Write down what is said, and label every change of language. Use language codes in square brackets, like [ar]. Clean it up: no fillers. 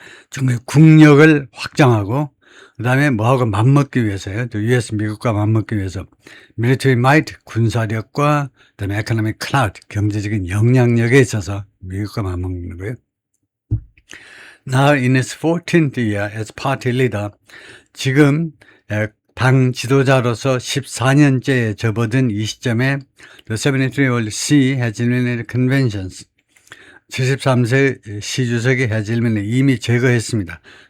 [ko] 중국의 국력을 확장하고 그 다음에 뭐하고 맞먹기 위해서요. 또 US 미국과 맞먹기 위해서 [en] military might [ko] 군사력과 그 다음에 [en] economic clout [ko] 경제적인 영향력에 있어서 미국과 맞먹는 거예요. [en] Now in its 14th year as party leader, [ko] 지금 당 지도자로서 14년째에 접어든 이 시점에 [en] the 73-year-old Xi has eliminated conventions. [ko] 73세 시주석이 해질면에 이미 제거했습니다.